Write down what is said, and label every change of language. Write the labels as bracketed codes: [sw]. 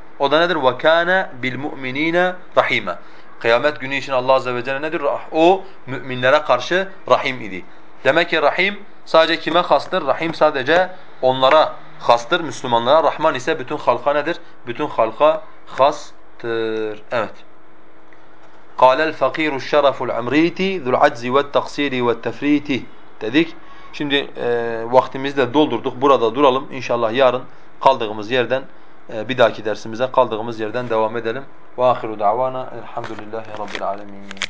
[tr] O da nedir? [ar] وَكَانَ بِالْمُؤْمِن۪ينَ رَحِيمًا. [tr] Kıyamet günü için Allah Azze ve Celle nedir? O müminlere karşı rahim idi. Demek ki rahim sadece kime hastır? Rahim sadece onlara hastır, Müslümanlara. Rahman ise bütün halka nedir? Bütün halka hastır. Evet. [ar] قَالَ الْفَقِيرُ الشَّرَفُ الْعَمْرِيْتِ ذُو الْعَجْزِ وَالتَّقْصِيرِ وَالتَّفْرِيْتِ dedik. [tr] Şimdi vaktimizi de doldurduk. Burada duralım. İnşallah yarın kaldığımız yerden bir dahaki dersimize kaldığımız yerden devam edelim. [ar] وَآخِرُ دَعْوَانَا الْحَمْدُ لِلَّهِ رَبِّ الْعَالَمِينَ